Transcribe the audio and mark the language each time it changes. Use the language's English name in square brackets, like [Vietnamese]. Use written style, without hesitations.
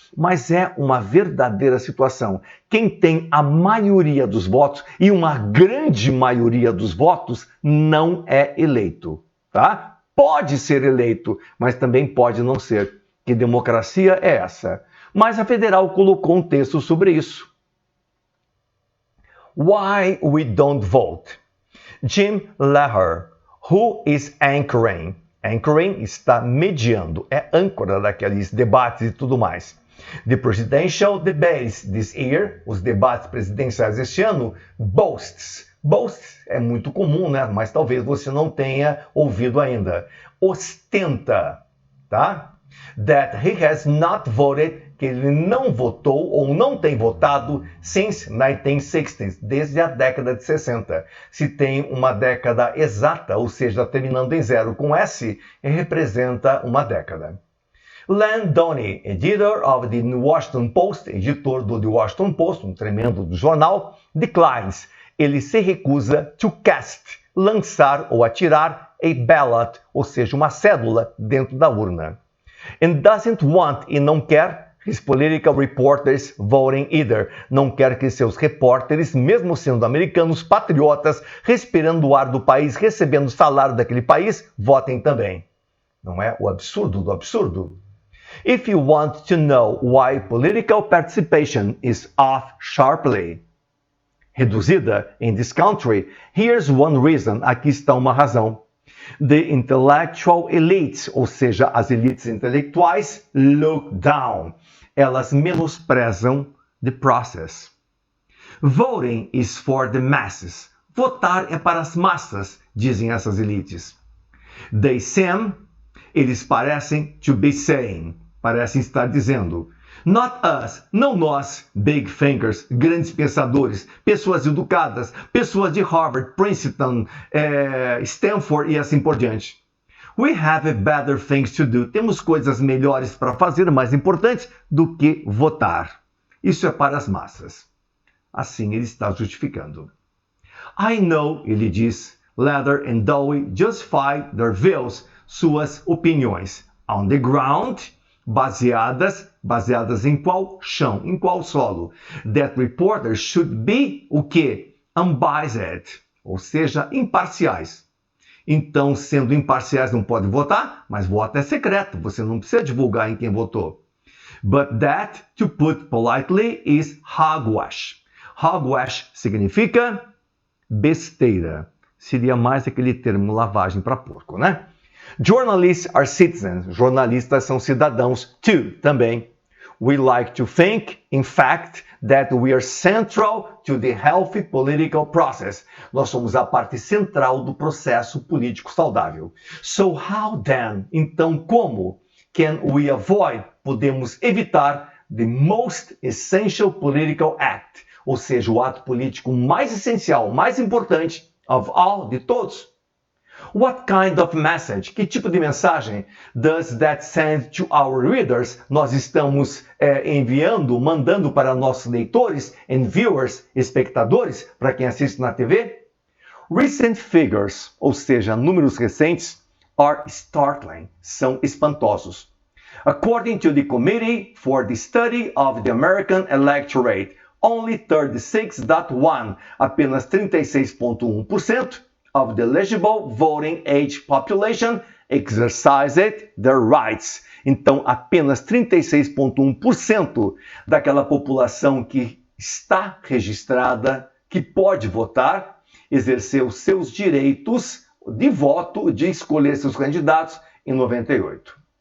[Portuguese] Mas é uma verdadeira situação. Quem tem a maioria dos votos, e uma grande maioria dos votos, não é eleito, tá? Pode ser eleito, mas também pode não ser. Que democracia é essa? Mas a federal colocou um texto sobre isso. [English] Why we don't vote? Jim Leher, who is anchoring? [Portuguese] Anchoring está mediando, é âncora daqueles debates e tudo mais. [English] The presidential debates this year, [Portuguese] os debates presidenciais este ano, [English] boasts. [Portuguese] Boasts é muito comum, né? Mas talvez você não tenha ouvido ainda. Ostenta, tá? [English] That he has not voted, [Portuguese] que ele não votou ou não tem votado [English] since 1960s, [Portuguese] desde a década de 60. Se tem uma década exata, ou seja, terminando em 0 com S, representa uma década. [English] Len Donny, editor of the Washington Post, [Portuguese] editor do The Washington Post, um tremendo jornal, [English] declines. [Portuguese] Ele se recusa [English] to cast, [Portuguese] lançar ou atirar [English] a ballot, [Portuguese] ou seja, uma cédula dentro da urna. [English] And doesn't want, [Portuguese] e não quer, [English] his political reporters voting either. [Portuguese] Não quer que seus repórteres, mesmo sendo americanos, patriotas, respirando o ar do país, recebendo o salário daquele país, votem também. Não é o absurdo do absurdo? [English] If you want to know why political participation is off sharply, reduzida in this country, here's one reason. [Portuguese] Aqui está uma razão. [English] The intellectual elites, [Portuguese] ou seja, as elites intelectuais, [English] look down. [Portuguese] Elas menosprezam [English] the process. Voting is for the masses. [Portuguese] Votar é para as massas, dizem essas elites. [English] They seem, [Portuguese] eles parecem [English] to be saying, [Portuguese] parecem estar dizendo, [English] not us, [Portuguese] não nós, [English] big thinkers, [Portuguese] grandes pensadores, pessoas educadas, pessoas de Harvard, Princeton, Stanford e assim por diante. [English] We have better things to do. [Portuguese] Temos coisas melhores para fazer, mais importantes do que votar. Isso é para as massas. Assim ele está justificando. [English] I know, [Portuguese] ele diz, [English] Leather and Dowie justify their views, [Portuguese] suas opiniões. [English] On the ground, [Portuguese] baseadas em qual chão, em qual solo. [English] That reporters should be [Portuguese] o quê? [English] Unbiased, [Portuguese] ou seja, imparciais. Então, sendo imparciais, não pode votar, mas voto é secreto, você não precisa divulgar em quem votou. [English] But that, to put politely, is hogwash. [Portuguese] Hogwash significa besteira. Seria mais aquele termo lavagem para porco, né? [English] Journalists are citizens. [Portuguese] Jornalistas são cidadãos, [English] too, [Portuguese] também. [English] We like to think, in fact, that we are central to the healthy political process. [Portuguese] Nós somos a parte central do processo político saudável. [English] So how then? [Portuguese] Então como [English] can we avoid? [Portuguese] Podemos evitar [English] the most essential political act, [Portuguese] ou seja, o ato político mais essencial, mais importante [English] of all, [Portuguese] de todos. [English] What kind of message? [Portuguese] Que tipo de mensagem [English] does that send to our readers? [Portuguese] Nós estamos enviando, mandando para nossos leitores [English] and viewers, [Portuguese] espectadores, para quem assiste na TV? [English] Recent figures, [Portuguese] ou seja, números recentes, [English] are startling, [Portuguese] são espantosos. [English] According to the Committee for the Study of the American Electorate, only 36.1%, [Portuguese] apenas 36,1%, [English] of the eligible voting age population exercised their rights. [Portuguese] Então, apenas 36,1% daquela população que está registrada, que pode votar, exerceu seus direitos de voto, de escolher seus candidatos em 98.